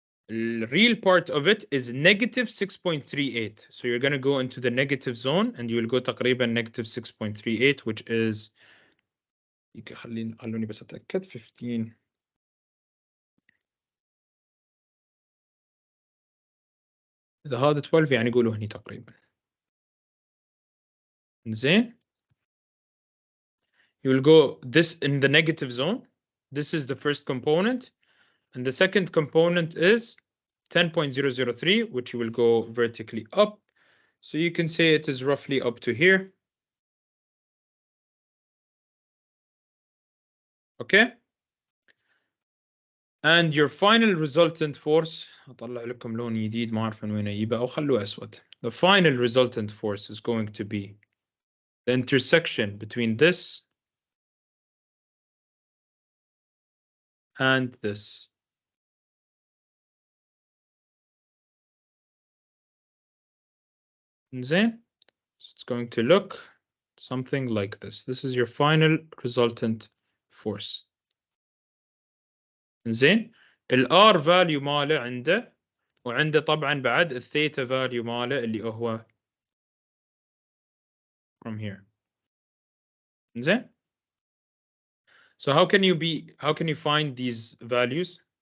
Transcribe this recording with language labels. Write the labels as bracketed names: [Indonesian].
[English] The real part of it is negative 6.38. So you're going to go into the negative zone and you will go تقريبا negative 6.38, which is [Arabic] خلوني بس أتأكد [English] 15. [Arabic] إذا هذا 12 يعني قولوا هني تقريبا. زين. [English] You will go this in the negative zone. This is the first component. And the second component is 10.003, which you will go vertically up. So you can say it is roughly up to here. Okay. And your final resultant force, [Arabic] أطلع لكم لون جديد ما أعرف من وين أجيبه أو خلوه أسود. [English] The final resultant force is going to be the intersection between this and this. [Arabic] زين. [English] So it's going to look something like this. This is your final resultant force. [Arabic] زين. R value ماله عنده وعنده طبعا بعد الثيتا value ماله اللي هو [English] from here. [Arabic] زين. [English] So how can you find these values?